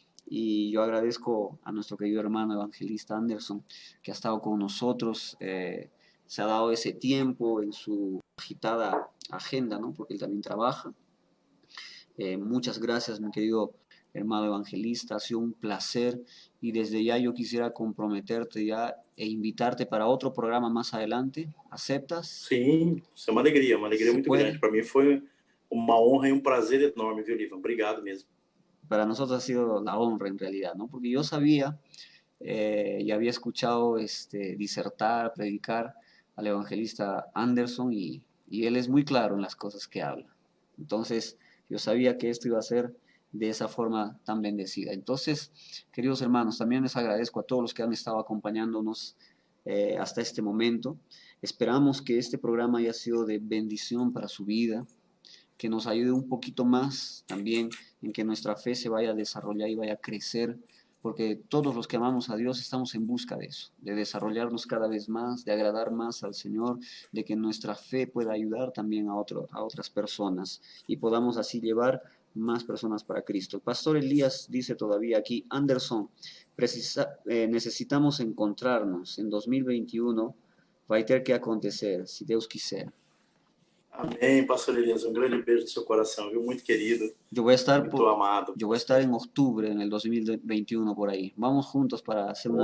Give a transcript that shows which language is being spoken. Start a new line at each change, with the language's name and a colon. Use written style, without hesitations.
Spanish: Y yo agradezco a nuestro querido hermano evangelista Anderson, que ha estado con nosotros, se ha dado ese tiempo en su agitada agenda, ¿no? Porque él también trabaja. Muchas gracias, mi querido hermano evangelista, ha sido un placer y desde ya yo quisiera comprometerte ya e invitarte para otro programa más adelante. ¿Aceptas?
Portuguese: Sim, isso é uma alegria muito grande. Para mim foi uma honra e prazer enorme, viu, Livan? Obrigado mesmo.
Spanish: Para nosotros ha sido la honra en realidad, ¿no? Porque yo sabía y había escuchado disertar, predicar al evangelista Anderson y él es muy claro en las cosas que habla. Entonces, yo sabía que esto iba a ser de esa forma tan bendecida. Entonces, queridos hermanos, también les agradezco a todos los que han estado acompañándonos hasta este momento. Esperamos que este programa haya sido de bendición para su vida, que nos ayude un poquito más también en que nuestra fe se vaya a desarrollar y vaya a crecer, porque todos los que amamos a Dios estamos en busca de eso, de desarrollarnos cada vez más, de agradar más al Señor, de que nuestra fe pueda ayudar también a otras personas y podamos así llevar más personas para Cristo. El pastor Elías dice todavía aquí, Anderson, necesitamos encontrarnos en 2021
Portuguese: vai ter que acontecer, se Deus quiser. Amém, pastor Elias. Um grande beijo no seu coração, viu? Muito querido,
Spanish: Yo voy a estar,
Portuguese: muito amado.
Spanish: yo voy a estar en octubre, en el 2021 por ahí. Vamos juntos para hacer una